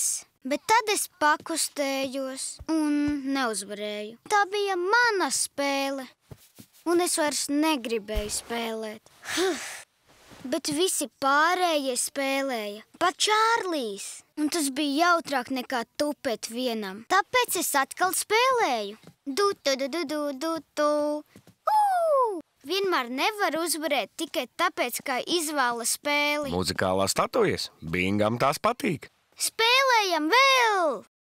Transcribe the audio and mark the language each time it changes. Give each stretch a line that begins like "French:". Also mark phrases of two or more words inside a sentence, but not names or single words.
Latvian: Bet tad es pakustējos un neuzvarēju. Tā bija mana spēle. Un es vairs negribēju spēlēt. Bet visi pārējie spēlēja. Pat Čārlijs. Un tas bija jautrāk nekā tupēt vienam. Tāpēc es atkal spēlēju. Du-tu-du-du-du-du-tu. Vienmēr nevar uzvarēt tikai tāpēc, ka izvēla spēli. Muzikālās statujas. Bingam tās patīk. Spēlējam vēl!